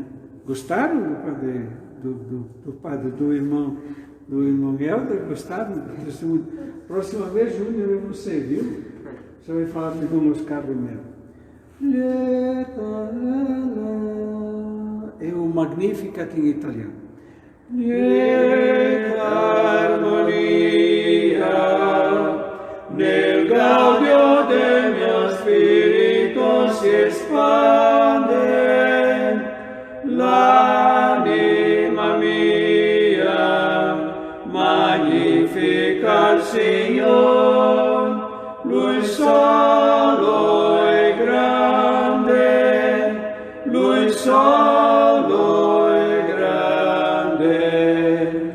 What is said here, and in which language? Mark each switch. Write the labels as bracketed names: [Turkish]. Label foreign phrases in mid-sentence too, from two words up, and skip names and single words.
[Portuguese] Gostaram do padre, do irmão Helder? Gostaram? Próxima vez, Júnior, é você, viu? Você vai falar com o irmão Oscar mesmo. É o Magnificat em italiano. [Italian] Lieta armonia nel gaudio del mio spirito si espande, l'anima mia magnifica il Signor, Lui solo è grande, Lui solo è grande.